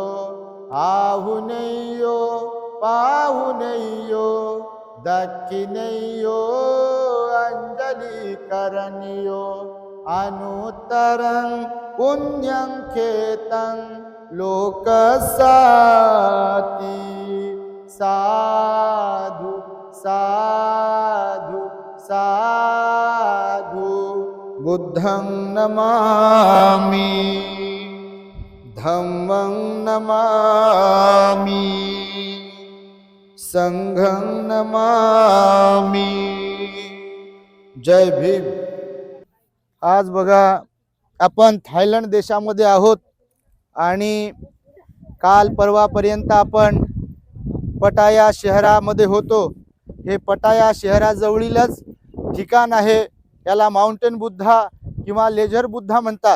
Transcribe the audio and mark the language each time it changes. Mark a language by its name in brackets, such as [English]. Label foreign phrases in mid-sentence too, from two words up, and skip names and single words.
[Pali] आहुनेयो पाहुनेयो दक्षिणेयो अंजलि करनियो। अनुत्तरं पुण्यं खेतं लोकसाति। साधु साधु साधु। बुद्धं नमामि धम्मं नमामि संघं नमामि। [Marathi] जय भीम। आज बघा आपण थायलंड देशामध्ये आहोत आणि काल परवापर्यंत आपण पटाया शहरामध्ये होतो। हे पटाया शहराजवळीलच ठिकाण आहे, याला माउंटन बुद्धा किंवा लेझर बुद्धा म्हणतात।